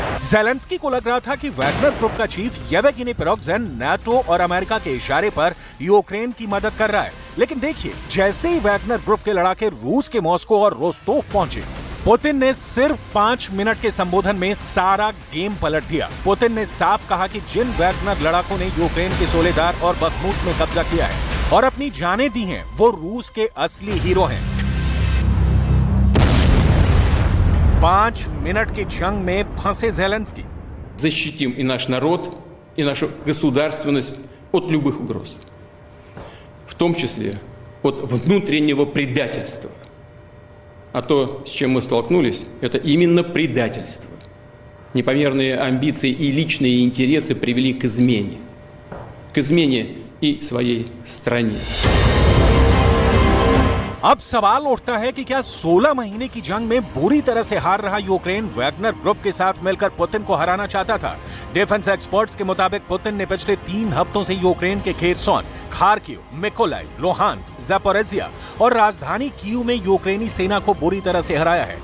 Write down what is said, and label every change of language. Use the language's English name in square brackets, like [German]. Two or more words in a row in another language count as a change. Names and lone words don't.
[Hindi] ज़ेलेंस्की को लग रहा था कि वैगनर ग्रुप का चीफ येवगेनी प्रिगोजिन नाटो और अमेरिका के इशारे पर यूक्रेन की मदद कर रहा है, लेकिन देखिए जैसे ही वैगनर ग्रुप के लड़ाके रूस के मॉस्को और रोस्तोव पहुंचे, पुतिन ने सिर्फ 5 मिनट के संबोधन में सारा गेम पलट दिया। पुतिन ने साफ कहा कि जिन वैगनर लड़ाकों ने यूक्रेन के सोलेदार और बखमूत में कब्जा किया है और अपनी जानें दी हैं, वो रूस के असली हीरो हैं। 5 मिनट की जंग में फंसे ज़ेलेंस्की। [Russian] Защитим и наш народ, и нашу государственность от любых угроз, в том числе от внутреннего предательства. А то, с чем мы столкнулись, это именно предательство. непомерные амбиции и личные интересы привели к измене и своей стране. [Hindi] अब सवाल उठता है कि क्या 16 महीने की जंग में बुरी तरह से हार रहा यूक्रेन वैगनर ग्रुप के साथ मिलकर पुतिन को हराना चाहता था। [English] defence experts [Hindi] के मुताबिक पुतिन ने पिछले 3 हफ्तों से यूक्रेन के खेरसोन, खार्किव, मिकोलाइव, लोहांस्क, ज़ापोरिज़िया और राजधानी कीव में यूक्रेनी सेना को बुरी तरह से हराया है।